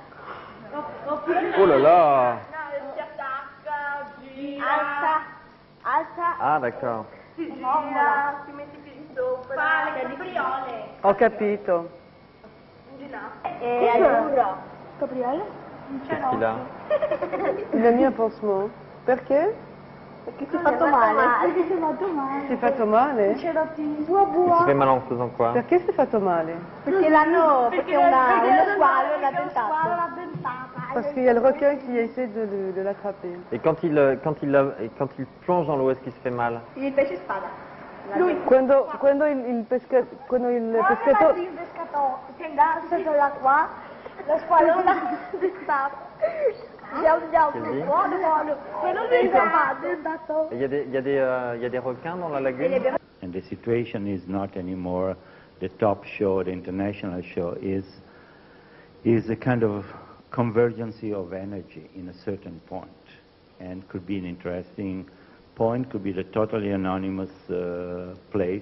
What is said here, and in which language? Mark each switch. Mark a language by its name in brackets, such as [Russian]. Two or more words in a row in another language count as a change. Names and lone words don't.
[French] Oh là là! [Italian] Si attacca, gira. Alza. [French] Ah, d'accord. [Italian] Si gira, si mette i piedi sopra. Fa le capriole. Ho capito. E azzurro. Capriole? [French] Qu'est-ce qu'il a? Il a mis un pansement. [Italian] Perché? Perché si è fatto male. Perché si è fatto male. Si è fatto male? C'era più [French] Il se fait mal en faisant quoi? [Italian] Perché si è fatto male? Perché perché uno squalo l'ha dentata. [French] Parce qu'il y a le requin qui essaie de l'attraper. Et quand il plonge dans l'eau, est-ce qu'il se fait mal? [Italian] Il pesce spada. Quando il pescatore... Il pescatore si è andato l'acqua, lo squalo l'ha dentata. [French] Il y a des requins dans la lagune? [English] And the situation is not anymore the top show, the international show, is a kind of convergence of energy in a certain point, and could be an interesting point, could be the totally anonymous place.